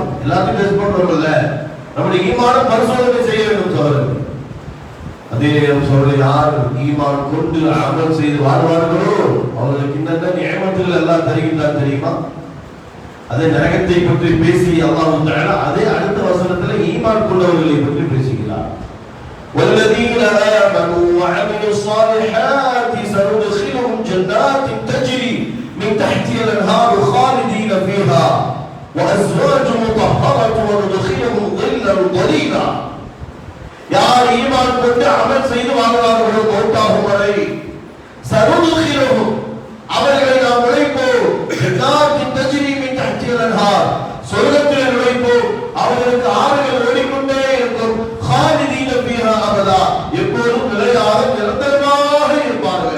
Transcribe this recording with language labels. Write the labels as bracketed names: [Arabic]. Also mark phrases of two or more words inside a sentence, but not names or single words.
[Tamil] எல்லாத்தையும் டெஸ்ட் பண்றோம்ல, நம்முடைய ஈமான பரிசோதனை செய்ய வேண்டும் சகோதரர். அதே சொல்ற யார் ஈமான் கொண்டு அமல் செய்து வாழ்வார்களோ அவர்களுக்கு இன்னும் நியமத்துகள் எல்லாம் தருகின்றார் தெரியுமா? அதே நரகத்தை பற்றி பேசி [Arabic] الله تعالى [Tamil] அதே அடுத்த வசனத்துல ஈமான் கொண்டவர்களை பற்றி பேசுகிறார். [Arabic] والذين آمنوا وعملوا الصالحات سندخلهم جنات تجري من تحتها الأنهار خالدين فيها وأزواج مطهرة وندخلهم ظلا ظليلا. [Tamil] யார் ஈமான் கொண்டு அமல் செய்து வாழ்வார்களோ மௌத்தாகும் வரை சனுதுகிலஹும் அவர்களை நாம் நுழைப்போம் ஜன்னாத்தின் [Arabic] تجري من تحتها الأنهار [Tamil] சொர்க்கத்தில் நுழைப்போம். அவர்களுக்கு ஆறுகள் ஓடிக்கொண்டே இருக்கும். [Arabic] خالدين فيها أبدا [Tamil] எப்போதும் நிலையாக நிரந்தரமாக இருப்பார்கள்.